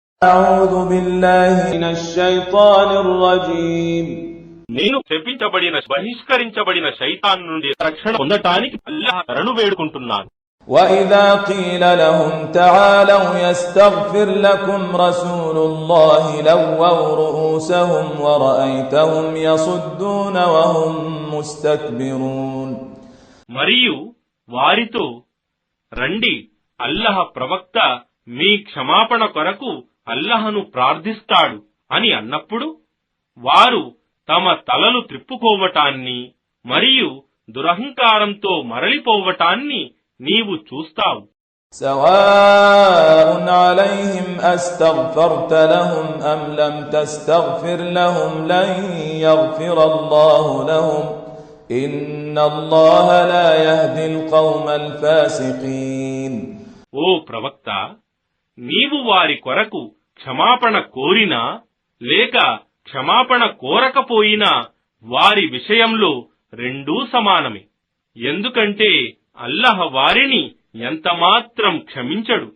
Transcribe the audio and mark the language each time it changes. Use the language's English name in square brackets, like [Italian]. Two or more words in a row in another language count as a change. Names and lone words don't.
[Arabic] أعوذ بالله من الشيطان الرجيم [Telugu] నేను శపించబడిన బహిష్కరించబడిన శైతాన్ నుండి రక్షణ పొందటానికి అల్లాహ్ శరణు వేడుకుంటున్నాను. [Arabic] وإذا قيل لهم تعالوا يستغفر لكم رسول الله لووا رؤوسهم ورأيتهم يصدون وهم مستكبرون. [Telugu] మరియు వారితో రండి, అల్లాహ్ ప్రవక్త మీ క్షమాపణ కొరకు అల్లాహ్ను ప్రార్థిస్తాడు అని అన్నప్పుడు వారు తమ తలలు త్రిప్పుకోవటాన్ని మరియు దురహంకారంతో మరలిపోవటాన్ని నీవు చూస్తావు. [Arabic] سواء عليهم أستغفرت لهم أم لم تستغفر لهم لن يغفر الله لهم إن الله لا يهدي القوم الفاسقين. [Telugu] ఓ ప్రవక్త, నీవు వారి కొరకు క్షమాపణ కోరినా లేక క్షమాపణ కోరకపోయినా వారి విషయంలో రెండూ సమానమే. ఎందుకంటే అల్లాహ్ వారిని ఎంతమాత్రం క్షమించడు.